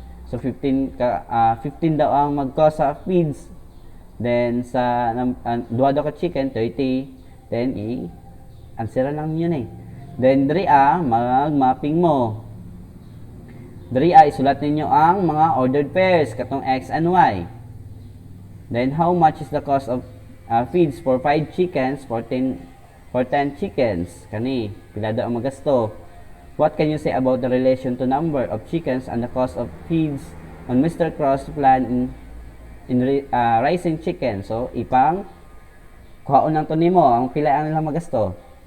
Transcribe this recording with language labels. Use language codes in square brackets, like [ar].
[ceb] So, 15 daw ang mag-cost sa feeds. Then, sa duha daw ka chicken, 30. Then, answer lang yun eh. Then, diri mag-mapping mo. Diri isulat ninyo ang mga ordered pairs, katong [en] X and Y. Then, how much is the cost of feeds for 5 chickens, for 10 chickens. [ceb] Kani, pila daw ang magasto. [en] What can you say about the relation to number of chickens and the cost of feeds on Mr. Cross plan in raising chicken? [ceb] So, ipang kuhaon lang to nimo ang pila ang nilang magasto.